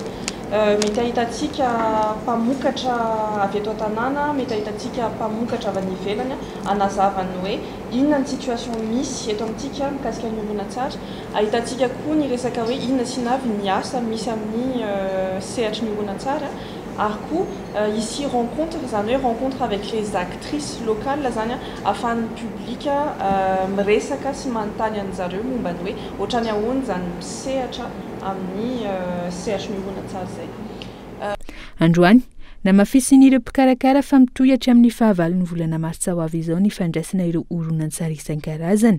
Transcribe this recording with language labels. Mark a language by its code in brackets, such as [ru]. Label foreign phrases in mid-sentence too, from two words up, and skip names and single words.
[mg] Mety ahitantsika mpamokatra avy eto an-tanàna, mety ahitantsika mpamokatra avy any ivelany anazavany hoe inona ny situation misy eto amintsika mikasika ny oronan-tsary. Ahitantsika koa ny resaka hoe inona sy navy ny asa misy amin'ny sehatry ny oronan-tsary. Ary koa [fr] ici rencontre [mg] zany hoe [fr] rencontre avec les actrices locales [mg] zany ahafahan'ny public miresaka sy manontany an'zareo momba ny hoe ohatrany ahoana zany misehatra amin'ny sehatry ny oronan-tsary zay. Androany namafisin'ireo mpikarakara fa mitohatra amin'ny fahavalon'ny volana martsa ho avy izao ny fandraisana ireo oronan-tsary isan-karazany.